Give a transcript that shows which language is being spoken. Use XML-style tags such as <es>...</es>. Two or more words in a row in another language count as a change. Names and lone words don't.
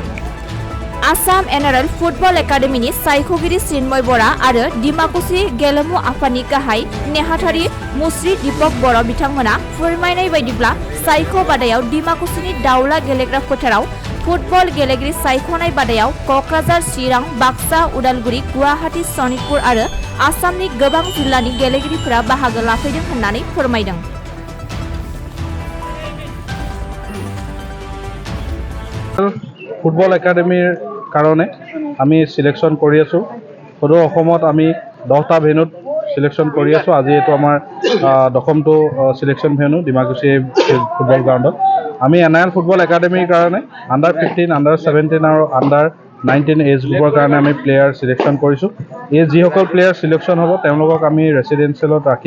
<brx>आसाम NRL फुटबल एकाडेमिनि सायख'गिरि चिन्मय बरा आरो डिमाकुसि गेलेमु आफादनि गाहाय नेहाथारि मुस्रि दीपक बर' बिथांमोना फोरमायनाय बायदिब्ला सायख' बादायाव डिमाकुसिनि दाउला गेलेग्रा फोथाराव फुटबल गेलेगिरि सायख'नाय बादायाव क'क्राझार, चिरां, बाक्सा, उदालगुरि, गुवाहाटी, सनितपुर आरो आसामनि गोबां जिल्लानि गेलेगिरिफोरा बाहागो लाफैदों होननानै फोरमायदों।</brx> <as>ফুটবল একাডেমিৰ কাৰণ আমি চিলেকশ্যন কৰি आছো। सदৌ অসমত আমি 10টা ভেনুত চিলেকশ্যন কৰি आছো। আজি এটো আমাৰ 10মটো सिलेक्शन ভেনু ডিমাকুসি ফুটবল গ্ৰাউণ্ডত। আমি NRL ফুটবল একাডেমিৰ কাৰণে আন্ডাৰ 15, আন্ডাৰ 17 আৰু আন্ডাৰ 19 এজ গ্ৰুপৰ কাৰণে আমি প্লেয়াৰ সিলেকশ্যন কৰিছোঁ। এই যিসকল প্লেয়াৰ সিলেকশ্যন হ'ব তেওঁলোকক আমি ৰেচিডেন্সিয়েলত ৰাখিম।</as>